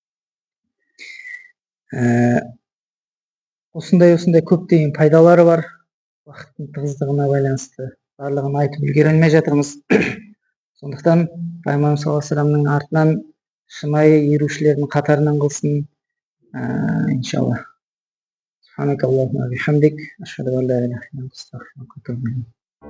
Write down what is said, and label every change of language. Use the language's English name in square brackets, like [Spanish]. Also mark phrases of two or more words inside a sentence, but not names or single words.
[Kazakh] Осындай көптеген пайдалары бар. Уақыттың тығыздығына байланысты барлығын айтып үлгере алмай жатырмыз. Сондықтан Пайғамбар [Arabic] صلى الله عليه وسلم [Kazakh] артынан шынайы ерушілердің қатарынан қылсын, иншалла. [Arabic] سبحانك اللهم وبحمدك أشهد أن لا إله إلا أنت أستغفرك وأتوب إليك.